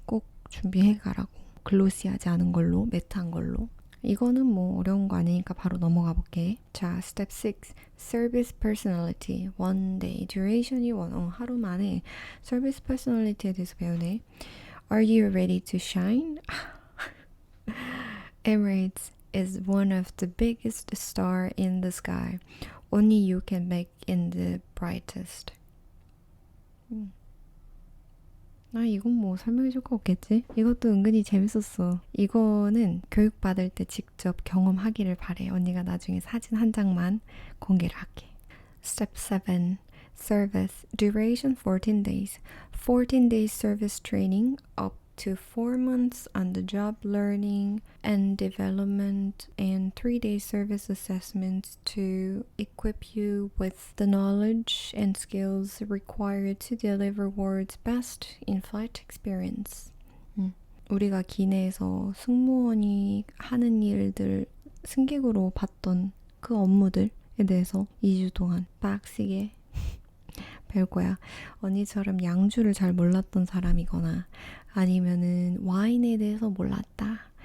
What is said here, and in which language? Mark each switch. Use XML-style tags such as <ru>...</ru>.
<ko>꼭 준비해 가라고. 글로시하지 않은 걸로, 매트한 걸로. 이거는 뭐 어려운 거 아니니까 바로 넘어가 볼게. 자,</ko> <en>step 6. Service personality. One day. duration이</en> <ko>하루 만에</ko> <en>service personality에 대해서 배우네. Are you ready to shine? Emirates is one of the biggest star in the sky. Only you can make in the brightest.</en> <ko>이건 뭐 설명해줄 거 없겠지? 이것도 은근히 재밌었어. 이거는 교육받을 때 직접 경험하기를 바래. 언니가 나중에 사진 한 장만 공개를 할게.</ko> <en>Step 7. Service. Duration 14 days. 14 days service training up to 4 months on the job learning and development and 3 days service assessments to equip you with the knowledge and skills required to deliver world's best in-flight experience.</en> <ko>우리가 기내에서 승무원이 하는 일들 승객으로 봤던 그 업무들에 대해서 2주 동안 빡시게 배울 거야. 언니처럼 양주를 잘 몰랐던 사람이거나 아니면은 와인에 대해서 몰랐다.</ko>